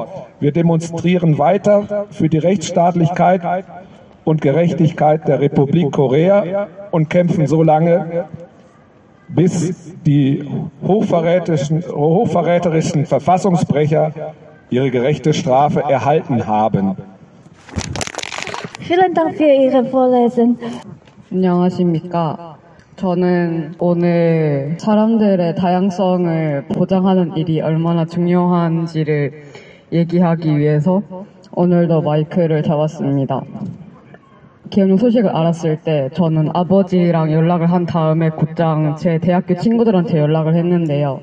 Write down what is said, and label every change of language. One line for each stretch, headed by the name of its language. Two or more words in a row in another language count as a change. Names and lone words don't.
German: Wir demonstrieren weiter für die Rechtsstaatlichkeit und Gerechtigkeit der Republik Korea und kämpfen so lange, bis die hochverräterischen Verfassungsbrecher ihre gerechte Strafe erhalten haben. Vielen Dank für Ihre Vorlesung.
Korean: 안녕하십니까. 저는 오늘 사람들의 다양성을 보장하는 일이 얼마나 중요한지를 얘기하기 위해서 오늘도 마이크를 잡았습니다. 기업령 소식을 알았을 때 저는 아버지랑 연락을 한 다음에 곧장 제 대학교 친구들한테 연락을 했는데요.